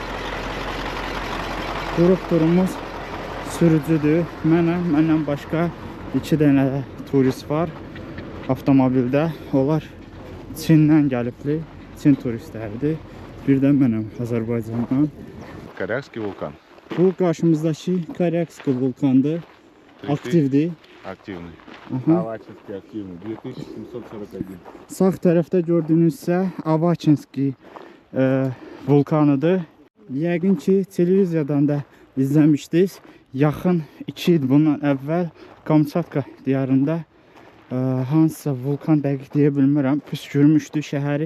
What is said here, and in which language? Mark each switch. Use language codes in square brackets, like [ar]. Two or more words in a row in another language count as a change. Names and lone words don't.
[az] Qrup turumuz sürücüdür. Məndən başqa 2 dənə turist var avtomobildə. Onlar Çindən gəlibli. Çin turistləridir. Bir də mənəm Azərbaycandan. [ru] Корякский вулкан. [az] Bu qarşımızdakı Koryakski vulkandır. Aktivdir. [ru] Активный. Aha. Авачинский активный. 2741. [az] Sağ tərəfdə gördüyünüzsə Avaçinski vulkanıdır. Yəqin ki, televiziyadan da izləmişdiniz. Yaxın 2 il bundan əvvəl Kamçatka diyarında hansısa vulkan dəqiq deyə bilmirəm, püskürmüşdü şəhəri.